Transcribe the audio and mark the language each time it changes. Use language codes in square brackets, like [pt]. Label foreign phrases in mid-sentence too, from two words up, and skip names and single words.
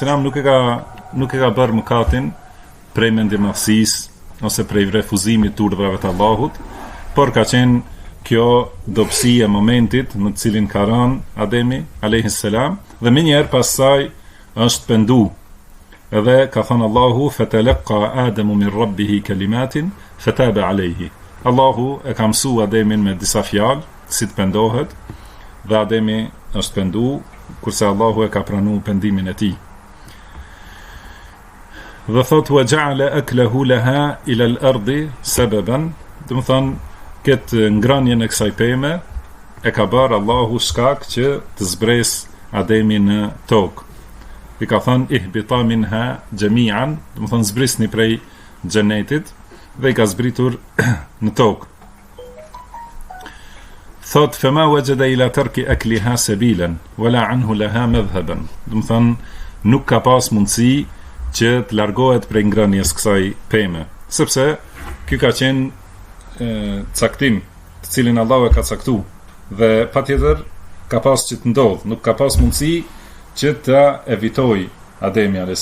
[sq] nuk e ka bërë mëkatin prej mendjemadhësisë ose prej refuzimit të urdhrave të Allahut, por ka qenë kjo dobësi e momentit në të cilin ka rënë Ademi a.s. dhe minjëherë pas saj është pendu. Edhe ka thënë Allahu [ar] فتلقى آدم من ربه كلمات فتاب عليه. [sq] Allahu e ka mësuar Ademin me disa fjalë si të pendohet, dhe Ademi është pendu, kurse Allahu e ka pranuar pendimin e tij. Dhe thot [ar] وجعل أكله لها إلى الأرض سببا, [sq] do të thonë këtë ngrënien e kësaj peme e ka bërë Allahu shkak që të zbres Ademi në tokë. I ka thënë [ar] اهبطا منها جميعا, [sq] do të thonë zbrisni prej xhenetit, dhe i ka zbritur në tokë. [ar] Thot فما وجد إلى ترك أكلها سبيلا ولا عنه لها مذهبا. [sq] Do të thonë nuk ka pas mundësi që të largohet prej ngrënies kësaj peme, sepse ky ka qenë caktim të cilin Allahu e ka caktuar, dhe patjetër ka pas që të ndodh, nuk ka pas mundësi që ta evitoj Ademi a.s.